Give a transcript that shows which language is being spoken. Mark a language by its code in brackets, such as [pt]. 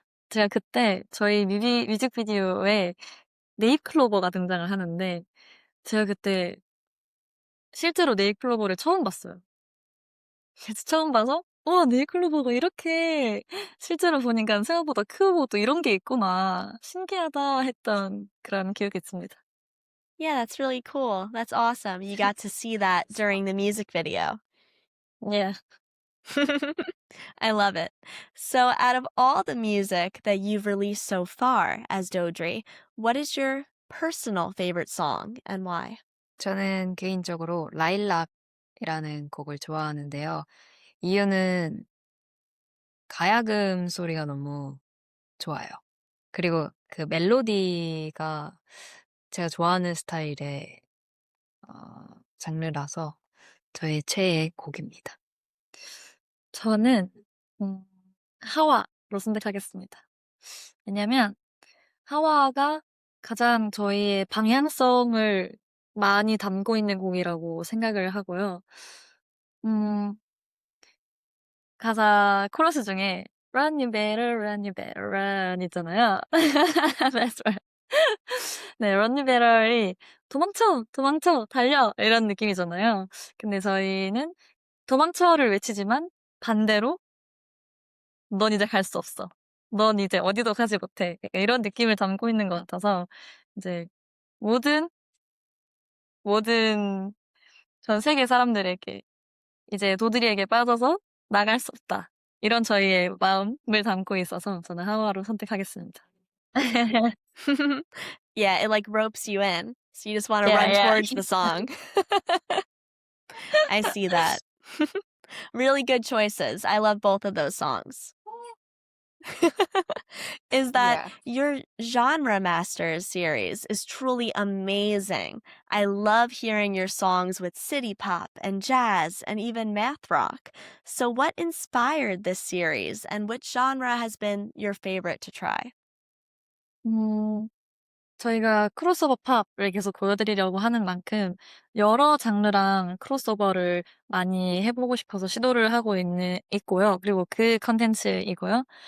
[ko] 제가 그때 저희 뮤직비디오에 네잎클로버가 등장을 하는데 제가 그때 실제로 네잎클로버를 처음 봤어요. 그래서 처음 봐서 네잎클로버가 이렇게 실제로 보니까 생각보다 크고 또 이런 게 있구나. 신기하다 했던 그런 기억이 있습니다. [en] Yeah, that's really cool. That's awesome. You got to see that during the music video. Yeah. I love it. So, out of all the music that you've released so far as Dodree, what is your personal favorite song and why? [ko] 저는 개인적으로 라일락이라는 곡을 좋아하는데요. 이유는 가야금 소리가 너무 좋아요. 그리고 그 멜로디가 제가 좋아하는 스타일의 장르라서 저의 최애 곡입니다. 저는 하와로 선택하겠습니다. 왜냐면 하와가 가장 저희의 방향성을 많이 담고 있는 곡이라고 생각을 하고요. 가사 코러스 중에 [en] Run you better, run you better, run [ko] 있잖아요. [en] That's right. [ko] 네, [en] Run you better [ko] 이 도망쳐, 도망쳐, 달려 이런 느낌이잖아요. 근데 저희는 도망쳐를 외치지만 반대로 넌 이제 갈 수 없어. 넌 이제 어디도 가지 못해. 약간 이런 느낌을 담고 있는 것 같아서 이제 모든 전 세계 사람들에게 이제 도드리에게 빠져서 나갈 수 없다. 이런 저희의 마음을 담고 있어서 저는 하와로 선택하겠습니다. [en] Yeah, it like ropes you in. So you just want to Yeah, run yeah. towards the song. I see that. Really good choices. I love both of those songs. Is that your Genre Masters series is truly amazing. I love hearing your songs with city pop and jazz and even math rock. So what inspired this series and which genre has been your favorite to try? [ko] 저희가 크로스오버 팝을 계속 보여드리려고 하는 만큼 여러 장르랑 크로스오버를 많이 해보고 싶어서 시도를 하고 있고요. 그리고 그 컨텐츠이고요.